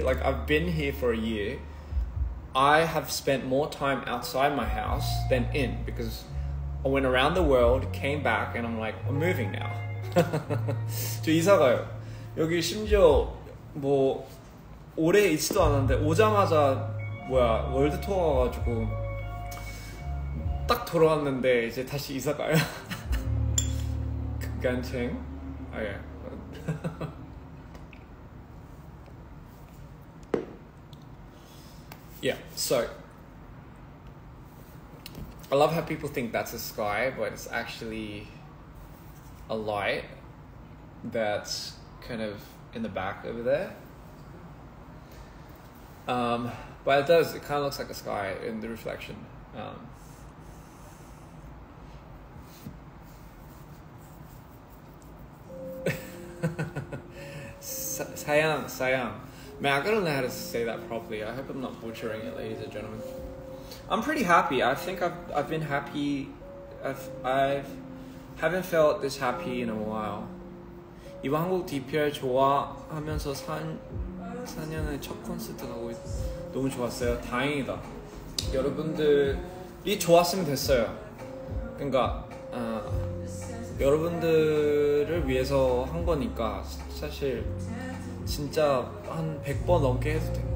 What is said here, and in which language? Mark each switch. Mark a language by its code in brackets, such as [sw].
[en] Like, I've been here for a year. I have spent more time outside my house than in, because I went around the world, came back, and I'm like, I'm moving now. [ko] 저 이사 가요. 여기 심지어 뭐 오래 있지도 않았는데 오자마자 월드 투어 가가지고 딱 돌아왔는데 이제 다시 이사 가요. 간청. 예. [en] Yeah, so I love how people think that's a sky, but it's actually a light that's kind of in the back over there. but it does. It kind of looks like a sky in the reflection. Sayang. Man, I gotta know how to say that properly. I hope I'm not butchering it, ladies and gentlemen. I'm pretty happy. I think I've been happy. I haven't felt this happy in a while. [ko] 이번 한국 dprian 좋아하면서 4년의 첫 콘서트 가고 너무 좋았어요. 다행이다. 여러분들이 좋았으면 됐어요. 그러니까 여러분들을 위해서 한 거니까 사실 진짜 한 100번 넘게 해도 돼.